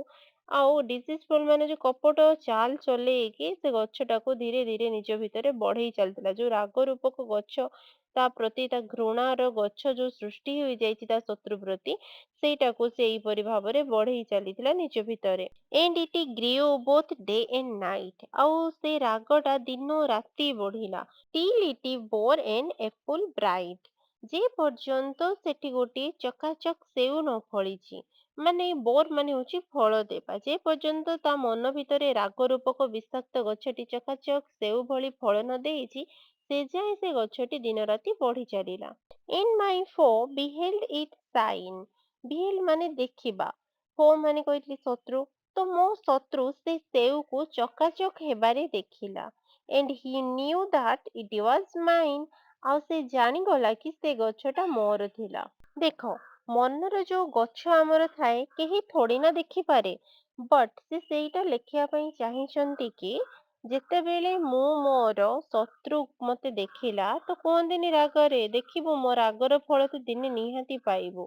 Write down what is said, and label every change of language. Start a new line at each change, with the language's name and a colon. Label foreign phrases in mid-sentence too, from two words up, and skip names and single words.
Odia: ଆଉ ଡିସିଜଫୁଲ ମାନେ ଯୋଉ କପଟ ଚାଲ ଚଲେଇକି ସେ ଗଛଟାକୁ ଧୀରେ ଧୀରେ ନିଜ ଭିତରେ ବଢେଇ ଚାଲିଥିଲା। ଯୋଉ ରାଗ ରୂପକ ଗଛ ତା ପ୍ରତି, ତା ଘୃଣାର ଗଛ ଯୋଉ ସୃଷ୍ଟି ହୋଇଯାଇଛି ତା ଶତ୍ରୁ ପ୍ରତି, ସେଇଟାକୁ ସେ ଏଇପରି ଭାବରେ ବଢେଇ ଚାଲିଥିଲା ନିଜ ଭିତରେ।
English: And it grew both day and night.
Odia: ଆଉ ସେ ରାଗଟା ଦିନ ରାତି ବଢିଲା।
English: Till it bore an apple bright.
Odia: ଯେ ପର୍ଯ୍ୟନ୍ତ ସେଠି ଗୋଟିଏ ଚକାଚକ୍ ସେଉ ନ ଫଳିଛି। ମାନେ ବୋର ମାନେ ହଉଛି ଫଳ ଦେବା। ଯେ ପର୍ଯ୍ୟନ୍ତ ତା ମନ ଭିତରେ ରାଗ ରୂପକ ବିଷାକ୍ତ ଗଛଟି ଚକାଚକ୍ ସେଉ ଭଳି ଫଳ ନ ଦେଇଛି, ସେ ଯାଏ ସେ ଗଛଟି ଦିନ ରାତି ବଢି ଚାଲିଲା।
English: In my foe beheld it shine.
Odia: Beheld ମାନେ ଦେଖିବା, foe ମାନେ କହିଥିଲି ଶତ୍ରୁ। ତ ମୋ ଶତ୍ରୁ ସେ ସେଉକୁ ଚକାଚକ୍ ହେବାରେ ଦେଖିଲା।
English: And he knew that it was mine.
Odia: ଆଉ ସେ ଜାଣିଗଲା କି ସେ ଗଛଟା ମୋର ଥିଲା। ଦେଖ, ମନର ଯୋଉ ଗଛ ଆମର ଥାଏ, କେହି ଥୋଡି ନା ଦେଖିପାରେ। ବଟ୍ ସେ ସେଇଟା ଲେଖିବା ପାଇଁ ଚାହିଁଛନ୍ତି କି ଯେତେବେଳେ ମୁଁ ମୋର ଶତ୍ରୁ ମତେ ଦେଖିଲା, ତ କୁହନ୍ତିନି ରାଗରେ, ଦେଖିବୁ ମୋ ରାଗର ଫଳ ତୁ ଦିନେ ନିହାତି ପାଇବୁ।